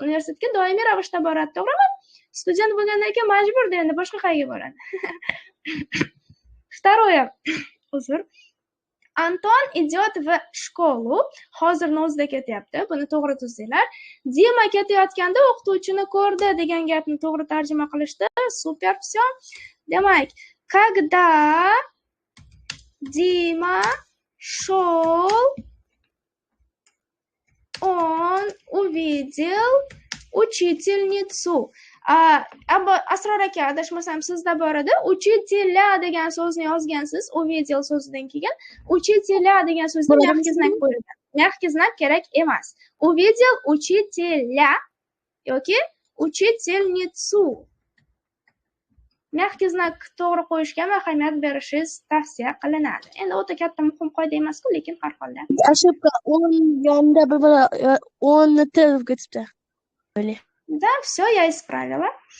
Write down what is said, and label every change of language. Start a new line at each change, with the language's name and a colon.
Uzbek: Universitetga doimiy ravishda boradi, to'g'rimi? Student bo'lgandan keyin majburda, endi boshqa qayerga boradi.
Russian: Второе.
Uzbek: Uzr.
Russian: Anton идет в школу.
Uzbek: Hozirni o'zida ketyapti. Buni to'g'ri tuzinglar. Dima ketayotganda o'qituvchini ko'rdi degan gapni to'g'ri tarjima qilishdi.
Russian: Super, всё.
Uzbek: Demak,
Russian: когда Дима шел, он увидел учительницу.
Uzbek: Asror aka, adashmasam sizda bor edi.
Russian: Учителя
Uzbek: degan so'zni yozgansiz,
Russian: увидел
Uzbek: so'zidan kelgan. Учителя degan so'zga mягкий знак qo'yilgan. Mягкий знак kerak emas.
Russian: Увидел учителя
Uzbek: yoki
Russian: учительницу.
Uzbek: Mягкий знак to'g'ri qo'yishga ahamiyat berishingiz tavsiya qilinadi. Endi o'ta katta muhim qoida emas-ku, lekin har holda.
Russian: Ошибка.
Uzbek: Он yonda он til ketibdi.
Russian: Да, все, я исправила.